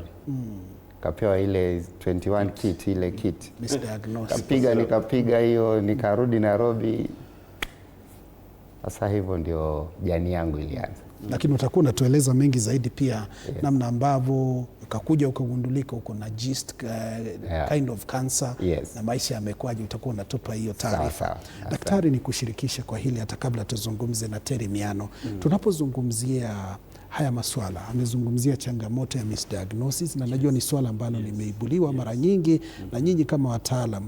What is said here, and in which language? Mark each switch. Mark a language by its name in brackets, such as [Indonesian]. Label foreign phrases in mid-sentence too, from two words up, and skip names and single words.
[Swahili] Kapewa ile 21 kit, ile kit. Nikapiga hiyo, nikarudi Nairobi. Sasa hivyo ndio jani yangu ilianza. Lakini utakuwa unatueleza mengi zaidi pia, namna ambavyo ukakuja ukagundulika uko na [English] GIST kind of cancer, [Swahili] na maisha yamekwaje, utakuwa unatupa hiyo taarifa. Daktari, ni kushirikisha kwa hili hata kabla tuzungumze na Terry Miano. Tunapozungumzia haya maswala, amezungumzia changamoto ya misdiagnosis, na najua ni swala ambalo limeibuliwa mara nyingi na nyinyi kama wataalam.